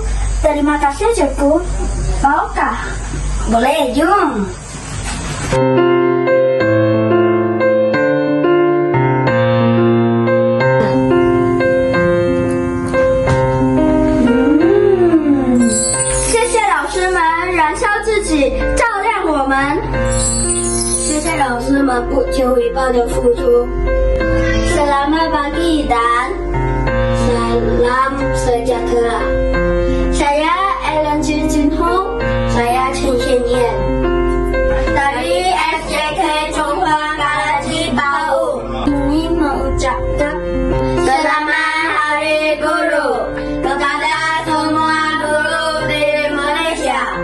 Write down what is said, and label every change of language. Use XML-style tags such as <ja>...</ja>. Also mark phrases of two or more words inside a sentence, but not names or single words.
<ms>Terima kasih cikgu. Maukah? Boleh, jom.</ms> <zh>谢谢老师们燃烧自己，照亮我们。谢谢老师们不求回报的付出。</zh> <ms>Selamat pagi dan salam sejahtera. Saya Ellen Jin Jin Hong, saya Chen Xianyan dari SJK Chonghua Karaji Bau. Ini mengucapkan Selamat Hari Guru kepada semua guru di Malaysia.</ms>